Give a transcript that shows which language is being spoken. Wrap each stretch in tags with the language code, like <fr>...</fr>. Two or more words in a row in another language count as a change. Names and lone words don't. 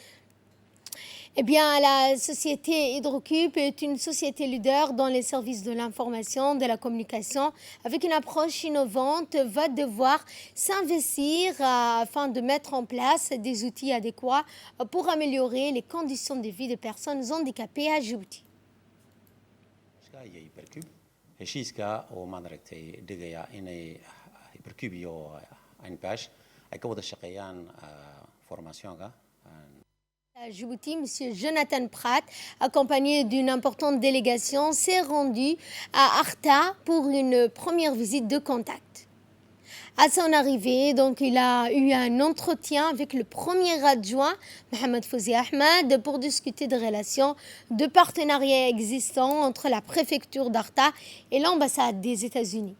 <fr>Eh bien, la société Hydrocube est une société leader dans les services de l'information, de la communication, avec une approche innovante, va devoir s'investir afin de mettre en place des outils adéquats pour améliorer les conditions de vie des personnes handicapées à Djibouti.</fr> <so>heshiiska oo maaragtay dhigaya inay Hypercube iyo ANPH ay ka wada shaqeeyaan formationka.</so> <fr>À Djibouti, M. Jonathan Pratt, accompagné d'une importante délégation, s'est rendu à Arta pour une première visite de contact. À son arrivée, donc, il a eu un entretien avec le premier adjoint, Mohamed Fouzi Ahmed, pour discuter des relations de partenariat existants entre la préfecture d'Arta et l'ambassade des États-Unis.</fr>